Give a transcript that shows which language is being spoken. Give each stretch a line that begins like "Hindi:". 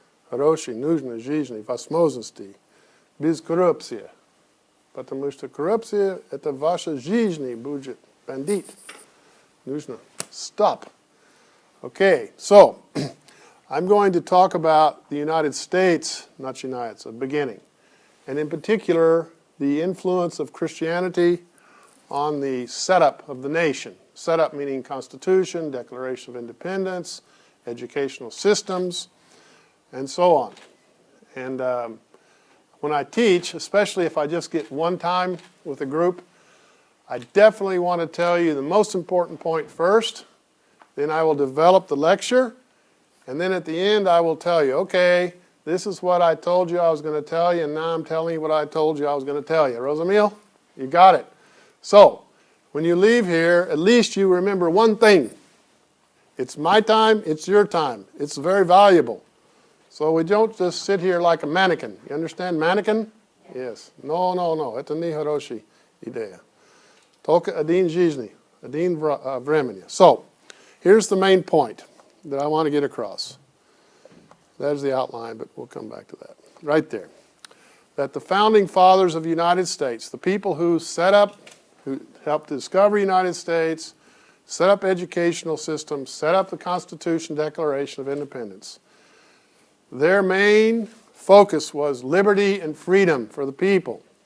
Russian: Хорошей, нужной жизни, возможностей. Без коррупции. Потому что коррупция – это ваша жизнь будет.
English: Bandit.
Russian: Нужно.
English: Stop. Okay, so I'm going to talk about the United States,
Russian: начинается,
English: beginning. And in particular, the influence of Christianity on the setup of the nation. Setup meaning Constitution, Declaration of Independence, educational systems, and so on. And when I teach, especially if I just get one time with a group, I definitely want to tell you the most important point first, then I will develop the lecture, and then at the end I will tell you, okay, this is what I told you I was going to tell you, and now I'm telling you what I told you I was going to tell you. Rosamil, you got it. So, when you leave here, at least you remember one thing. It's my time, it's your time. It's very valuable. So we don't just sit here like a mannequin. You understand mannequin? Yes. No.
Russian: Это не хорошая идея. Только один жизни, один времени.
English: So, here's the main point that I want to get across. There's the outline, but we'll come back to that. Right there. That the founding fathers of the United States, the people who helped discover the United States, set up educational systems, set up the Constitution, Declaration of Independence, their main focus was liberty and freedom for the people.